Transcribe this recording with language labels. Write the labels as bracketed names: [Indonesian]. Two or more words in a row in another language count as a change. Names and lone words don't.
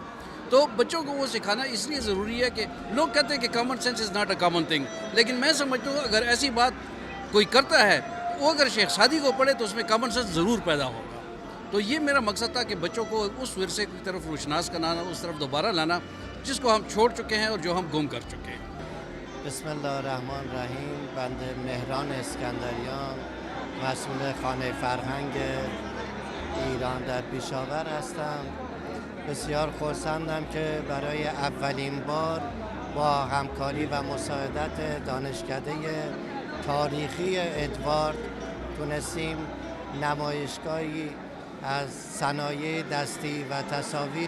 [Urdu] تو بچوں کو وہ سکھانا اس لیے ضروری ہے کہ لوگ کہتے ہیں کہ [English] common sense is not a common thing, [Urdu] لیکن میں سمجھتا ہوں اگر ایسی بات کوئی کرتا ہے, وہ اگر شیخ سعدی کو پڑھے تو اس میں [English] common sense [Urdu] ضرور پیدا ہوگا. تو یہ میرا مقصد تھا کہ بچوں کو اس ورثے کی طرف روشناس کرانا, اس طرف دوبارہ لانا جس کو ہم چھوڑ چکے ہیں اور جو ہم گم کر چکے ہیں. [Arabic] بسم الله الرحمن الرحیم. [Persian] بنده مهران اسکندریان مسئول خانه فرهنگ ایران در پیشاور هستم. بسیار خرسندم که برای اولین بار با همکاری و مساعدت دانشکده تاریخی ادوارد تونستیم نمایشگاهی از صنایع دستی و تصاویر